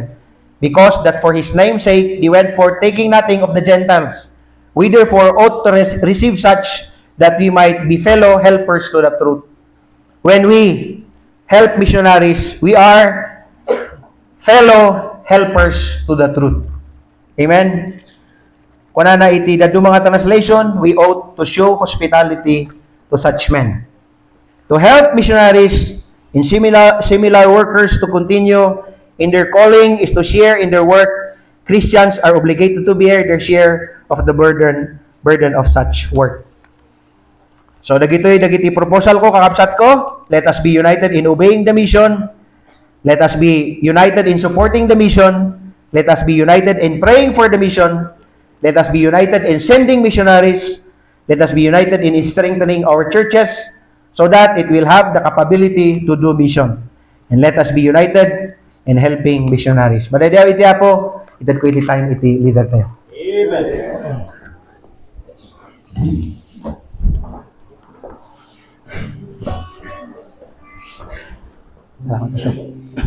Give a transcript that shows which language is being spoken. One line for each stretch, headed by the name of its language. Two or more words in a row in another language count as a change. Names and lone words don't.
English: Because that for his name's sake they went forth taking nothing of the Gentiles. We therefore ought to receive such, that we might be fellow helpers to the truth. When we help missionaries, we are fellow helpers to the truth. Amen?
Iloko: Kuna na iti dadu mga
English: translation, we ought to show hospitality to such men. To help missionaries in similar workers to continue in their calling is to share in their work, Christians are obligated to bear their share of the burden of such work.
Iloko: So dagiti proposal ko, kakabsat ko,
English: let us be united in obeying the mission. Let us be united in supporting the mission. Let us be united in praying for the mission. Let us be united in sending missionaries. Let us be united in strengthening our churches so that it will have the capability to do mission. And let us be united in helping missionaries.
Iloko: Madadyaw iti po, itad ko iti time iti leader tayo. Amen. Salamat ito.